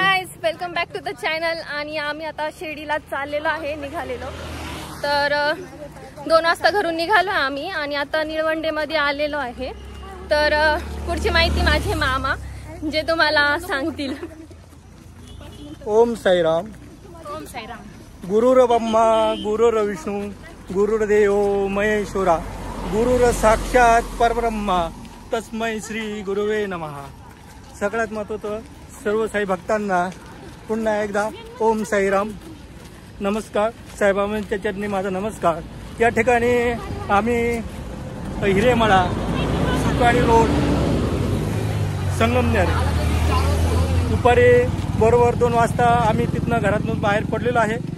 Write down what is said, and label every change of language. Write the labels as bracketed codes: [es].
[en] Guys, welcome back to the channel. [mr] आणि आम्ही आता शिर्डीला चाललेलो आहे, निघालेलो तर 2 वाजता घरून निघालो आम्ही आणि आता निळवंडे मध्ये आलेलो आहे। तर पुढची माहिती माझे मामा जे तुम्हाला सांगतील। ओम साईराम। ओम साईराम। [sa] गुरुर ब्रह्मा गुरुर विष्णू गुरुर्देव महेश्वरा गुरुर साक्षात परब्रह्मा तस्मै श्री गुरुवे नमः। [mr] सगळ्यात महत्त्वाचं सर्व साई भक्तांना पुन्हा एकदा ओम साईराम, नमस्कार। साईबाबांच्या चरणी माझा नमस्कार। या ठिकाणी आम्ही हिरेमळा सुकाळी रोड संगमनेर दुपारी बरोबर 2 वाजता आम्ही तिथनं घरातून बाहेर पडलेलो आहे।